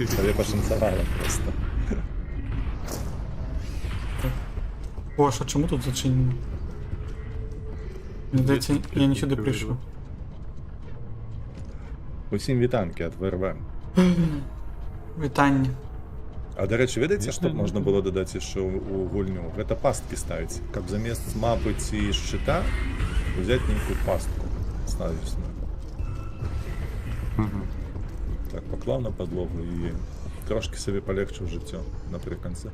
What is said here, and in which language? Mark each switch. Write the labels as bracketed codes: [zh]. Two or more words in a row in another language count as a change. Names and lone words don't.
[uk] Тобі пошанцевало просто. О, що чому тут зачинено? Мені здається, я не сюди прийшов. [be] Усім вітанки від ВРВ. Вітання. А дарэчы, ведаеце, што б можна было дадаць яшчэ у гульню? Гэта пасткі ставіць, каб замест мапы ці шчыта узяць нейкую пастку снавісную. Так, паклаў на падлогу і трошки сабе палегчыў жыццё напрыканцы.